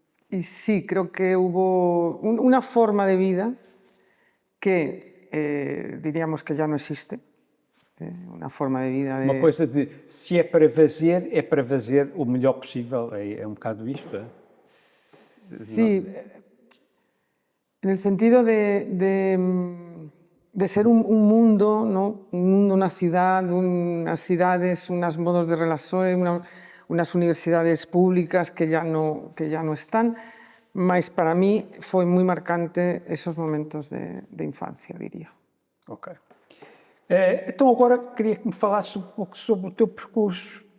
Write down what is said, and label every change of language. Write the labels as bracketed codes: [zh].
[es] Y sí, creo que hubo una forma de vida que diríamos que ya no existe. [pt] Uma forma de vida. Uma coisa de se é para fazer o melhor possível. É um bocado isto, é? [es] Sí, en el sentido de ser un mundo, ¿no? Un mundo, una ciudad, unas ciudades, unos modos de relación, unas universidades públicas que ya no están, mas para mí foi muy marcante esos momentos de infancia, diría. Ok. [pt] Então agora queria que me falasse um pouco sobre o teu percurso.